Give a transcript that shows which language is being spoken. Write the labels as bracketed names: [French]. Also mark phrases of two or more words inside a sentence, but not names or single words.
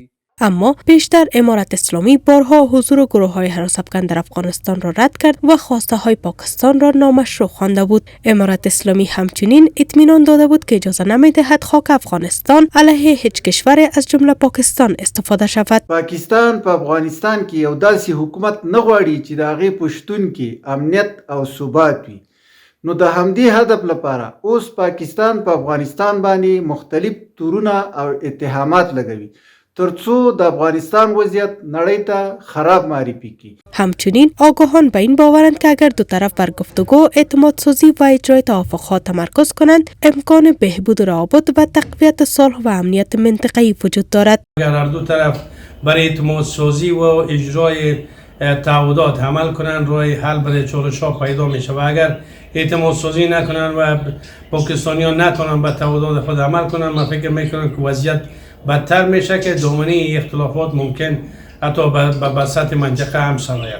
[Persian] اما پیشتر امارت اسلامی بارها حضور گروه‌های هراس افکن در افغانستان را رد کرد و خواسته های پاکستان را نامشروع خوانده بود. امارت اسلامی همچنین اطمینان داده بود که اجازه نمی‌دهد خاک افغانستان علیه هیچ کشور از جمله پاکستان استفاده شود. [Pashto] پاکستان په افغانستان کې یو داسې حکومت نه غواړي چې د هغې په شتون کې امنیت او ثبات وي. نو د همدې هدف لپاره اوس پاکستان په افغانستان باندې مختلف تورونه او اتهامات لګوي ترڅو د افغانستان وضعیت نړۍ ته خراب معرفی کی. [Persian] همچنین آگاهان به این باورند که اگر دو طرف بر گفتگو، اعتماد سازی و اجرای توافقات تمرکز کنند، امکان بهبود روابط و تقویت صلح و امنیت منطقه‌ای وجود دارد. اگر هر دو طرف برای اعتماد سازی و اجرای تعهدات عمل کنند، روی حل برای چالش‌ها پیدا میشه و اگر اعتماد سازی نکنند و پاکستانیان نتونن به تعهدات خود عمل کنند، من فکر میکنم که وضعیت بدتر میشه که دامنه اختلافات ممکن حتی به سطح منطقه هم سرایت.